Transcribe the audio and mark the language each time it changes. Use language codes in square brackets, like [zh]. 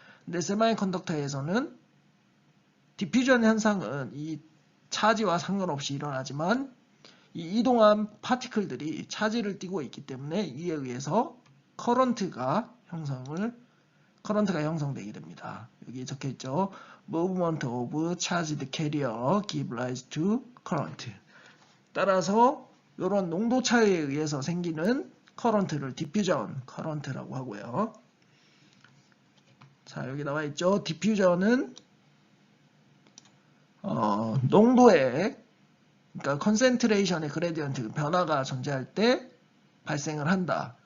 [ko] 근데 세마이컨덕터에서는 디퓨전 현상은 이 차지와 상관없이 일어나지만 이 이동한 파티클들이 차지를 띠고 있기 때문에 이에 의해서 커런트가 형성되게 됩니다. 여기 적혀있죠. [en] Movement of charged carrier give rise to current. [ko] 따라서 이런 농도 차이에 의해서 생기는 커런트를 디퓨전 커런트라고 하고요. 자, 여기 나와 있죠. 디퓨전은 농도의 그러니까 컨센트레이션의 그레디언트 변화가 존재할 때 발생을 한다.